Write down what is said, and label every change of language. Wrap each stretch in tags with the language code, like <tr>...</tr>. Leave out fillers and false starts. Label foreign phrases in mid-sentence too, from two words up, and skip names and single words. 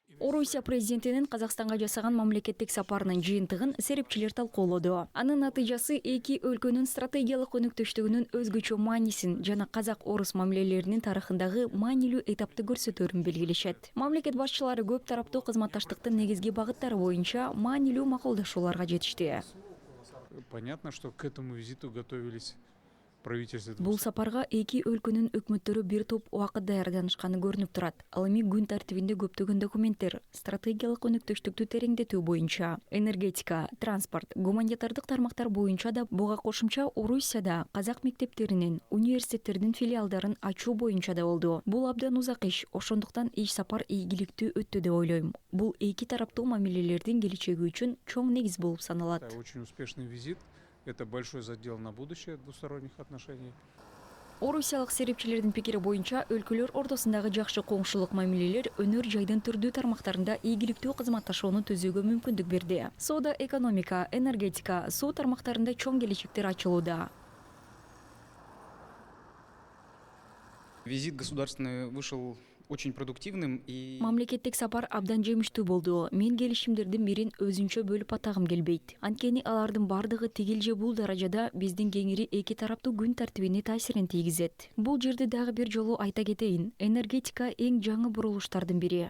<ky>Орусия президентинин Казакстанга жасаган мамлекеттик сапарынын жыйынтыгын серепчилер талкуулоду. Анын натыйжасы эки өлкөнүн стратегиялык өнүктүштүгүнүн өзгөчө маанисин жана казак-орус мамилелеринин тарыхындагы маанилүү этапты көрсөтөрүн белгилешет. Мамлекет башчылары көп тараптуу кызматташтыктын негизги багыттары боюнча маанилүү макулдашууларга жетишти.</ky> <ru>Понятно, что к этому визиту готовились.</ru> <ky>Бул сапарга эки өлкөнүн өкмөттөрү бир топ убакыт даярданышканы көрүнүп турат. Ал эми күн тартибинде көптөгөн документтер стратегиялык өнүктүштүктү тереңдетүү боюнча, энергетика, транспорт, гуманитардык тармактар боюнча да буга кошумча Орусияда казак мектептеринин, университеттердин филиалдарын ачуу боюнча да болду. Бул абдан узак иш, ошондуктан иш сапар ийгиликтүү өттү деп ойлойм. Бул эки тараптуу мамилелердин келечеги үчүн чоң негиз болуп саналат.</ky> <ru>Это очень успешный визит. Это большой задел на будущее двусторонних отношений.</ru> <ky>Орусиялык серепчилердин пикири боюнча өлкөлөр ортосундагы жакшы коңшулук мамилелер өнөр жайдын түрдүү тармактарында ийгиликтүү кызматташууну түзүүгө мүмкүндүк берди. Соода, экономика, энергетика, суу тармактарында чоң келечектер ачылууда.</ky> <ru>Визит государственный вышел очень продуктивным и...</ru> <ky>Мамлекеттик сапар абдан жемиштүү болду. Мен келишимдердин бирин өзүнчө бөлүп атагым келбейт. Анткени алардын бардыгы тигил же бул даражада биздин кеңири эки тараптуу күн тартибине таасирин тийгизет. Бул жерде дагы бир жолу айта кетейин. Энергетика эң жаңы бурулуштардын бири.</ky>